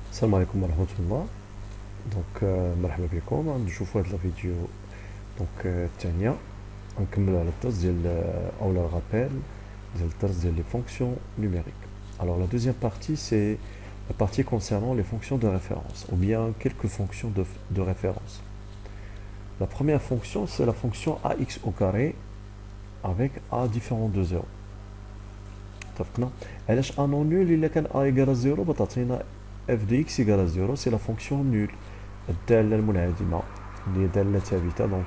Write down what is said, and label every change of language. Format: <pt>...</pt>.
<ar>السلام عليكم ورحمة الله. مرحبا بكم. غنشوفوا هاد الفيديو الثانية. غنكملوا على الدرس ديال اولا الغابيل ديال الدرس ديال</ar> <fr>les fonctions numériques. Alors la deuxième partie, c'est la partie concernant les fonctions de référence ou bien quelques fonctions de référence. La première fonction, c'est la fonction ax au carré avec a différent de 0.</fr> <ar>اتفقنا؟ علاش</ar> <fr>a non nul</fr> <ar>الا كان</ar> <fr>a égale à 0</fr> <ar>بتعطينا</ar> <fr>f de x égale à 0. C'est la fonction nulle,</fr> <ar>الدالة المنعدمة اللي هي دالة ثابتة.</ar>